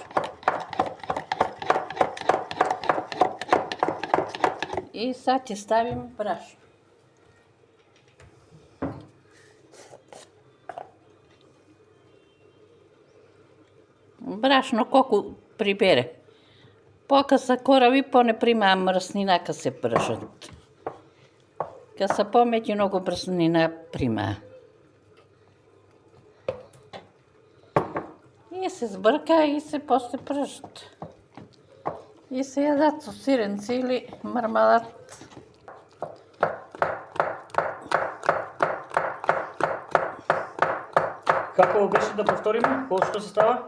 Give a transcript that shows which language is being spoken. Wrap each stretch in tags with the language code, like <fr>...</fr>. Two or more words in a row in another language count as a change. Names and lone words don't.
<mk>И сега ќе ставим брашно. Брашно колко прибере. Пока са корави, по-не примаа мръснина ка се пръжат. Ка са по-меки, много мръснина примаа. И се сбърка и се после пръжат. И се ядат со сиренци или мармалад. Како беше да повториме? Колко се става?</mk>